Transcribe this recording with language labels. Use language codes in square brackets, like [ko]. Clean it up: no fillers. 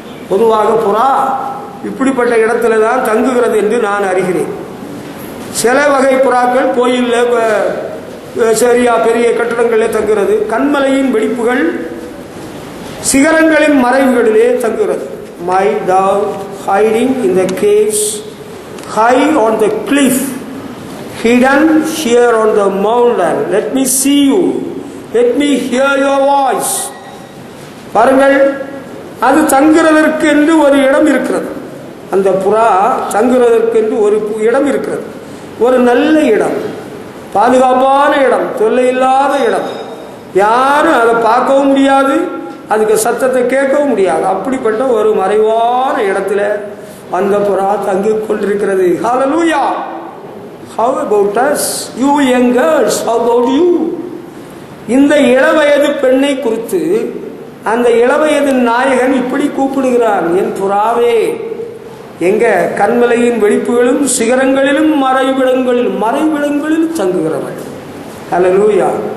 [ta] பொதுவாக புறா இப்படிப்பட்ட இடத்துல தான் தங்குகிறது என்று நான் அறிகிறேன். சில வகை புறாக்கள் கோயிலில் சரியா பெரிய கட்டடங்களிலே தங்குகிறது. கண்மலையின் வெடிப்புகள் சிகரங்களின் மறைவுகளிலே தங்குகிறது. [en] My dove hiding in the caves, high on the cliff, hidden here on the mountain. Let me see you. Let me hear your voice. [ta] பாருங்கள், அது தங்குறதற்கு என்று ஒரு இடம் இருக்கிறது. அந்த புறா தங்குறதற்கு என்று ஒரு இடம் இருக்கிறது. ஒரு நல்ல இடம், பாதுகாப்பான இடம், தொல்லை இல்லாத இடம். யாரும் அதை பார்க்கவும் முடியாது, அதுக்கு சத்தத்தை கேட்கவும் முடியாது. அப்படிப்பட்ட ஒரு மறைவான இடத்துல அந்த புறா தங்கிக் கொண்டிருக்கிறது. [en] Hallelujah. How about us? You young girls, how about you? [ta] இந்த இளவயது பெண்ணை குறித்து அந்த இளவயது நாயகன் இப்படி கூப்பிடுகிறான், என் புறாவே. எங்க? கண்மலையின் வெடிப்புகளும் சிகரங்களிலும் மறைவிடங்களிலும் தங்குகிறவள். ஹல்லேலூயா.